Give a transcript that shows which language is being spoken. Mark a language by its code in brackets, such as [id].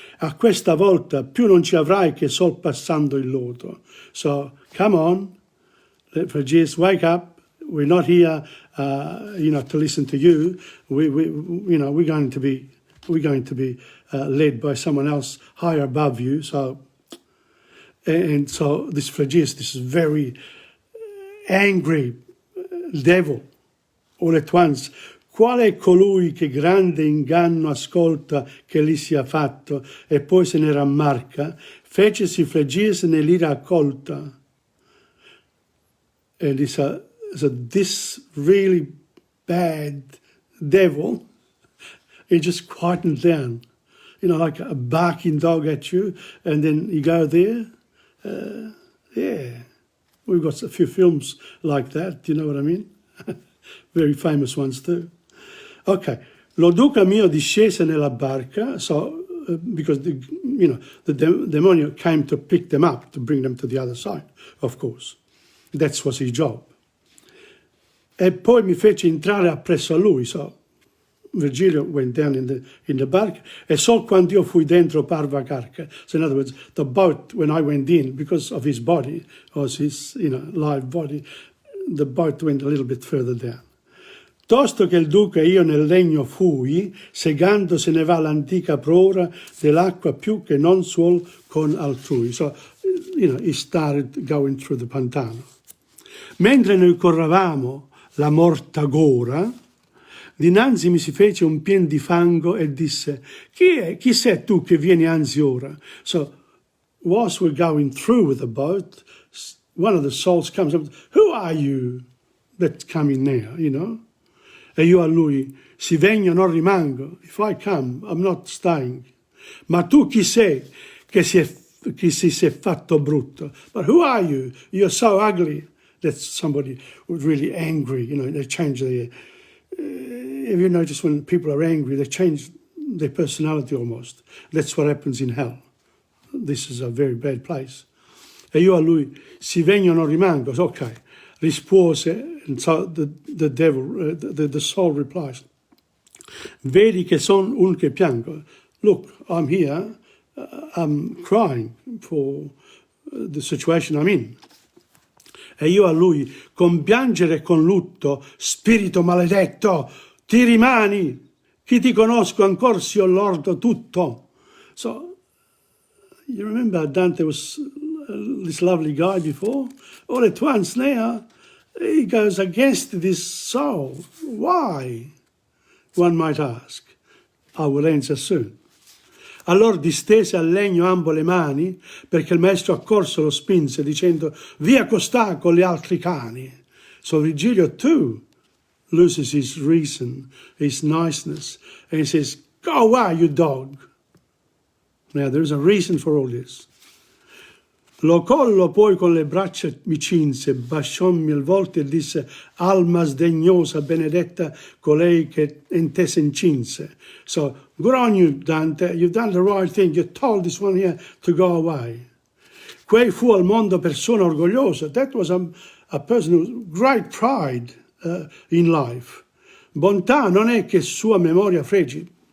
[it] A questa volta più non ci avrai che sol passando il loto. [en] So come on. Phleges, wake up. We're not here, to listen to you. We're going to be led by someone else higher above you. So this Phleges, this is very angry devil, all at once. [it] Qual è colui che grande inganno ascolta che gli sia fatto e poi se ne rammarca? Fecesi Phleges nell'ira accolta. [en] And he said, this really bad devil, he just quietened down, you know, like a barking dog at you, and then you go there. Yeah, we've got a few films like that, do you know what I mean? Very famous ones too. Ok, [it] lo duca mio discese nella barca, [en] so because the demonio came to pick them up, to bring them to the other side, of course. That was his job. [it] E poi mi fece entrare appresso a lui, [en] so Virgilio went down in the barca, [it] e sol quando io fui dentro parva carca. [en] So in other words, the boat, when I went in, because of his body, was his, live body, the boat went a little bit further down. [it] Tosto che il duca e io nel legno fui, segando se ne va l'antica prora dell'acqua più che non suol con altrui. [en] So, he started going through the pantano. [it] Mentre noi corravamo la morta gora, dinanzi mi si fece un pien di fango e disse, chi sei tu che vieni anzi ora? [en] So, whilst we're going through with the boat, one of the souls comes up, who are you that's coming now, [it] E io a lui, si vengo non rimango, [en] if I come, I'm not staying. [it] Ma tu chi sei che si è fatto brutto? [en] But who are you? You're so ugly. That's somebody who's really angry, they change their... have you noticed when people are angry, they change their personality almost? That's what happens in hell. This is a very bad place. [it] E io a lui, si vengo non rimango, ok. Rispose, [en] and so the devil, the soul replies, [it] vedi che son un che piango. [en] Look, I'm here, I'm crying for the situation I'm in. [it] E io a lui, con piangere e con lutto, spirito maledetto, ti rimani, chi ti conosco ancor si ho lordo tutto. [en] So, you remember Dante was this lovely guy before? All at once now, he goes against this soul. Why? One might ask. I will answer soon. [it] Allora distese al legno ambo le mani, perché il maestro accorso lo spinse, dicendo, via costà con gli altri cani. [en] So Virgilio too loses his reason, his niceness, and he says, go away, you dog. Now, there is a reason for all this. [it] Lo collo poi con le braccia mi cinse, baciommi il volto e disse, alma sdegnosa, benedetta colei che in te s'incinse. [en] So, good on you, Dante, you've done the right thing, you told this one here to go away. [it] Quei fu al mondo persona orgogliosa. [en] That was a person with great pride in life. [it] Bontà non è che sua memoria fregi.